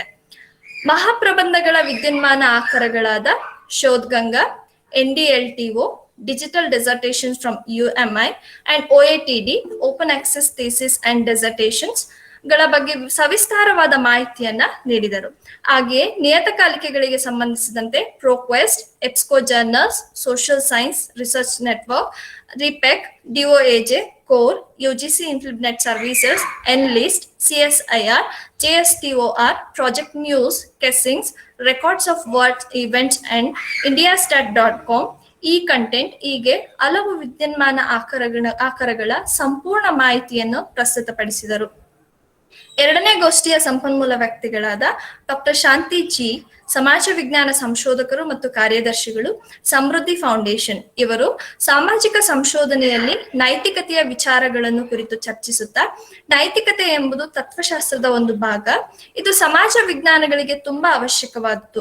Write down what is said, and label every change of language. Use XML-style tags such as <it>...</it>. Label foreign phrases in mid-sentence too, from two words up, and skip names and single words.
<kn>ಮಹಾಪ್ರಬಂಧಗಳ ವಿದ್ಯುನ್ಮಾನ ಆಕಾರಗಳಾದ ಶೋಧಗಂಗಾ, NDLTO, ಡಿಜಿಟಲ್ ಡಿಸರ್ಟೇಷನ್ಸ್ ಫ್ರಮ್ UMI ಅಂಡ್ OATD, ಓಪನ್ ಆಕ್ಸೆಸ್ ಥೀಸಿಸ್ ಅಂಡ್ ಡಿಸರ್ಟೇಷನ್ಸ್ ಗಳ ಬಗ್ಗೆ ಸವಿಸ್ತಾರವಾದ ಮಾಹಿತಿಯನ್ನ ನೀಡಿದರು. ಹಾಗೆಯೇ ನಿಯತಕಾಲಿಕೆಗಳಿಗೆ ಸಂಬಂಧಿಸಿದಂತೆ ProQuest, EBSCO ಜರ್ನಲ್ಸ್, ಸೋಷಿಯಲ್ ಸೈನ್ಸ್ ರಿಸರ್ಚ್ ನೆಟ್ವರ್ಕ್, RIPEC, DOAJ, CORE, UGC Internet Services, NList, CSIR, JSTOR, Project News, Kessings, Records of World Events and Indiastat.com, ಕಂಟೆಂಟ್ ಹೀಗೆ ಹಲವು ವಿದ್ಯುನ್ಮಾನ ಆಕಾರಗಳ ಸಂಪೂರ್ಣ ಮಾಹಿತಿಯನ್ನು ಪ್ರಸ್ತುತಪಡಿಸಿದರು. 2ನೇ ಗೋಷ್ಠಿಯ ಸಂಪನ್ಮೂಲ ವ್ಯಕ್ತಿಗಳಾದ ಡಾಕ್ಟರ್ ಶಾಂತಿ ಜಿ, ಸಮಾಜ ವಿಜ್ಞಾನ ಸಂಶೋಧಕರು ಮತ್ತು ಕಾರ್ಯದರ್ಶಿಗಳು, ಸಮೃದ್ಧಿ ಫೌಂಡೇಶನ್, ಇವರು ಸಾಮಾಜಿಕ ಸಂಶೋಧನೆಯಲ್ಲಿ ನೈತಿಕತೆಯ ವಿಚಾರಗಳನ್ನು ಕುರಿತು ಚರ್ಚಿಸುತ್ತಾ, ನೈತಿಕತೆ ಎಂಬುದು ತತ್ವಶಾಸ್ತ್ರದ ಒಂದು ಭಾಗ, ಇದು ಸಮಾಜ ವಿಜ್ಞಾನಗಳಿಗೆ ತುಂಬಾ ಅವಶ್ಯಕವಾದದ್ದು.</kn>